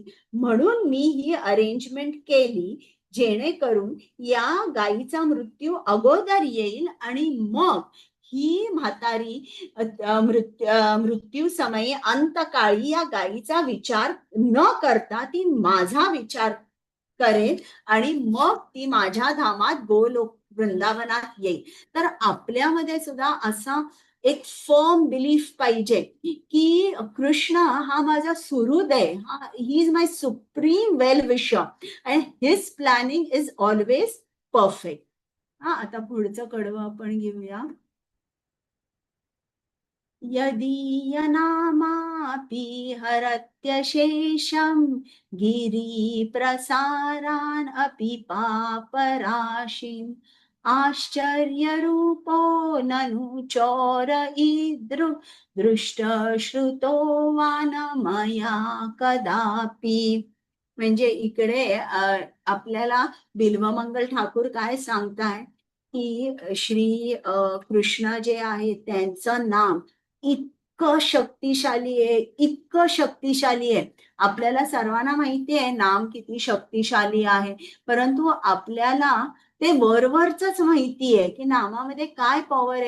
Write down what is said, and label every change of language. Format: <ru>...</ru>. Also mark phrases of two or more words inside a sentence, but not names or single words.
<mr>म्हणून मी ही अरेंजमेंट केली, जेणेकरून या गायीचा मृत्यू अगोदर येईल, आणि मग ही म्हातारी मृत्यू समयी अंतकाळी या गायीचा विचार न करता ती माझा विचार करेल, आणि मग ती माझ्या धामात गोलोक वृंदावनात येईल. तर आपल्यामध्ये सुद्धा असा एक</mr> <en>firm belief</en> <mr>पाहिजे की कृष्ण हा माझा सुहृदय,</mr> <en>he is my supreme well wisher, and his planning is always perfect.</en> <mr>आता पुढचं कडवं आपण घेऊया.</mr> <sa>यदीयनामापि हरत्यशेषं गिरिप्रसारान् अपि पापराशिम् आश्चर्यरूपो ननु चोर ईदृ दृष्टश्रुतो वा न मया कदापि.</sa> <mr>म्हणजे इकडे आपल्याला बिल्वमंगल ठाकूर काय सांगताय की श्री कृष्ण जे आहे त्यांचं नाम इतकं शक्तिशाली आहे, इतकं शक्तिशाली आहे. आपल्याला सर्वांना माहिती आहे नाम किती शक्तिशाली आहे, परंतु आपल्याला ते वरवरच माहिती आहे की नामामध्ये काय पॉवर आहे.</mr>